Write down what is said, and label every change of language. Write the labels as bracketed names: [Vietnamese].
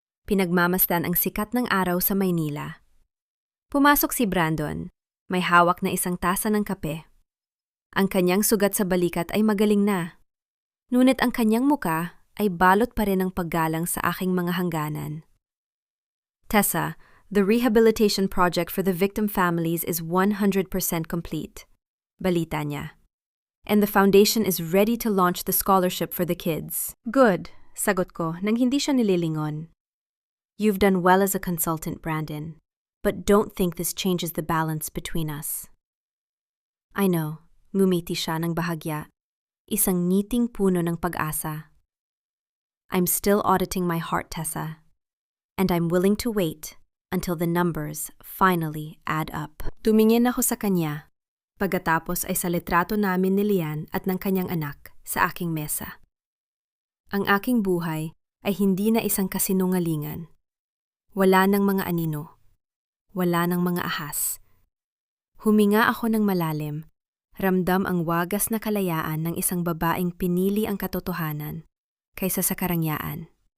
[Filipino] Pinagmamasdan ang sikat ng araw sa Maynila. Pumasok si Brandon, may hawak na isang tasa ng kape. Ang kanyang sugat sa balikat ay magaling na. Ngunit ang kanyang muka ay balot pa rin ng paggalang sa aking mga hangganan. [English] Tessa, the rehabilitation project for the victim families is 100% complete. [Filipino] Balita niya. [English] And the foundation is ready to launch the scholarship for the kids. Good, [Filipino] sagot ko nang hindi siya nililingon. [English] You've done well as a consultant, Brandon. But don't think this changes the balance between us. I know, [Filipino] ngumiti siya ng bahagya. Isang ngiting puno ng pag-asa. [English] I'm still auditing my heart, Tessa. And I'm willing to wait until the numbers finally add up. [Filipino] Tumingin ako sa kanya. Pagkatapos ay sa litrato namin ni Lian at ng kanyang anak sa aking mesa. Ang aking buhay ay hindi na isang kasinungalingan. Wala ng mga anino. Wala ng mga ahas. Huminga ako ng malalim. Ramdam ang wagas na kalayaan ng isang babaeng pinili ang katotohanan kaysa sa karangyaan.